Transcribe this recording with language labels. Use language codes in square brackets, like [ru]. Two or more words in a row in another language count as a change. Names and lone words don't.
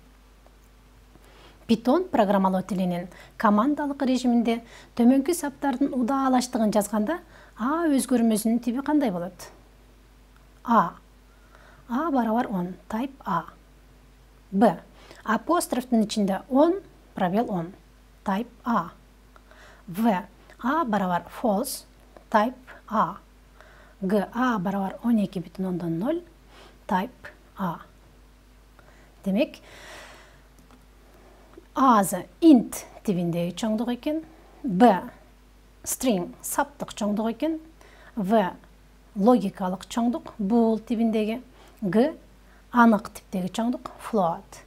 [ky] Python программалоо тилинин командалык режиминде төмөнкү саптардын удаалаштыгын жазганда А өзгөрмөсүнүн тиби кандай болот? А барабар 10, type A. Б. Апострофтун ичинде 10, пробел 10, type A. В. А барабар false, type A. Г. А барабар 12,0, type A. Демек, A'зы int тибиндеги чоңдук экен, Б string саптык чоңдук экен, В логикалык чоңдук bool тибиндеги, Г анык типтеги чоңдук float.